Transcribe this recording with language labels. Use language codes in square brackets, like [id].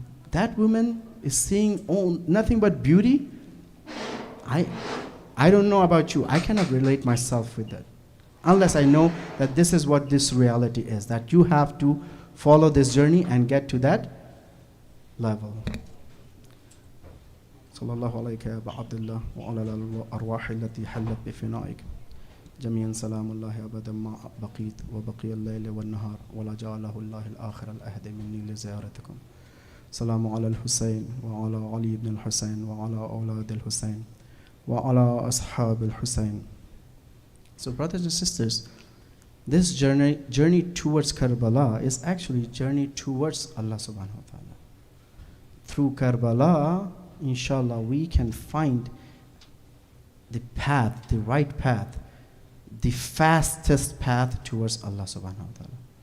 [en] That woman is seeing nothing but beauty. I don't know about you. I cannot relate myself with that. Unless I know that this is what this reality is. That you have to follow this journey and get to that level. [ar] صلى الله عليك يا أبا عبد الله وعلى الأرواح التي حلت بفنائك جميعا سلام الله أبدا ما بقيت وبقي الليل والنهار ولا جعله الله الآخر الأهد مني لزيارتكم سلام على الحسين وعلى علي بن الحسين وعلى أولاد الحسين وعلى أصحاب الحسين. [en] So brothers and sisters, this journey towards Karbala is actually a journey towards Allah subhanahu wa ta'ala. Through Karbala, inshallah, we can find the path, the right path, the fastest path towards Allah subhanahu wa ta'ala.